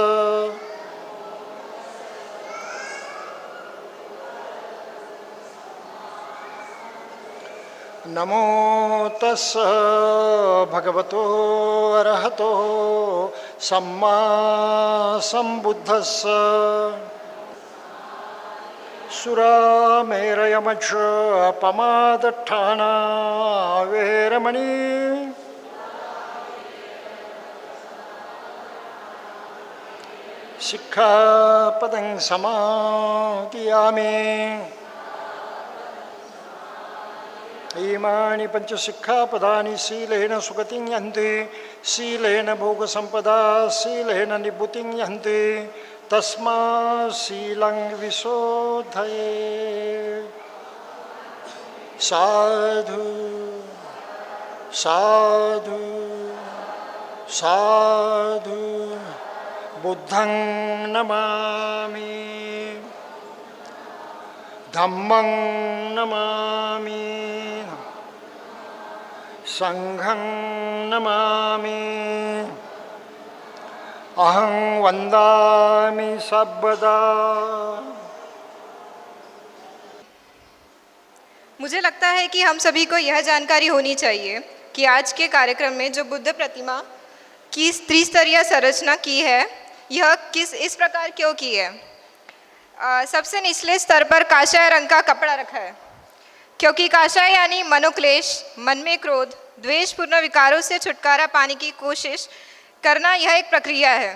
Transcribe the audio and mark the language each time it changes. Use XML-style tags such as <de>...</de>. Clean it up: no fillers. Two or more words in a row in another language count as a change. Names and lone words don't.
<pi>नमो तस्स भगवतो अरहतो सम्मा संबुद्धस्स। सुरामेरयमच अपमादठाना वेरमणि। शिक्षापदं समादियामि। इमानि पंचशिक्षापदानि शीलेन सुगतिं यन्ति। शीलेन भोगसम्पदा शीलेन निभृतिं यन्ति। तस्मात् शीलं विशोधये। साधु साधु साधु बुद्धं नमामि, धम्मं नमामि, संघं नमामि, अहं वन्दामि सर्वदा।</pi> <hi>मुझे लगता है कि हम सभी को यह जानकारी होनी चाहिए कि आज के कार्यक्रम में जो बुद्ध प्रतिमा की त्रिस्तरीय संरचना की है, यह इस प्रकार क्यों की है। सबसे निचले स्तर पर काषाय रंग का कपड़ा रखा है, क्योंकि काषाय यानी मनोक्लेश, मन में क्रोध, द्वेषपूर्ण विकारों से छुटकारा पाने की कोशिश करना, यह एक प्रक्रिया है।</hi>